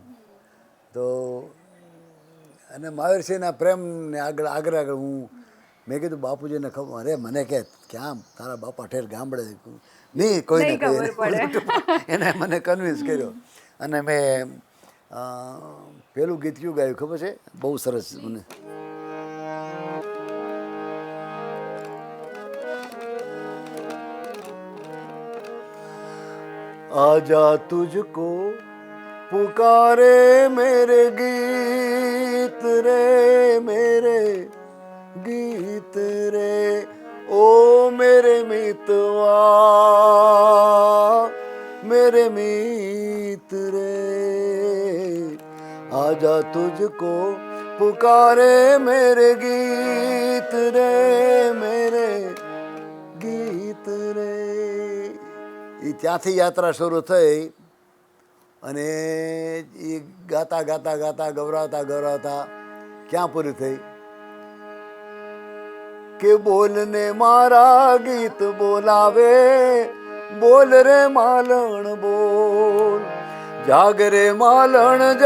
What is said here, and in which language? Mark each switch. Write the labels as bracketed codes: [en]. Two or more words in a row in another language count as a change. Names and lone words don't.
[gu] તો અને મહાવીરસિંહના પ્રેમને આગળ મેં કીધું બાપુજીને ખબર, અરે મને કે ક્યાં તારા બાપા ઠેર ગામડે નહીં કોઈને એને મને કન્વિન્સ કર્યો અને મેં પેલું ગીત કયું ગાયું ખબર છે? બહુ સરસ મને. [hi] आजा तुझको पुकारे मेरे गीत रे, मेरे गीत रे, ओ मेरे मितवा, मेरे मीत रे. आजा तुझको पुकारे मेरे गीत रे, मेरे गीत रे. [gu] એ ત્યાંથી યાત્રા શરૂ થઈ અને એ ગાતા ગવરાવતા ક્યાં પૂરી થઈ કે બોલને મારા ગીત બોલાવે, બોલ રે માલણ બોલ, જાગ રે માલણ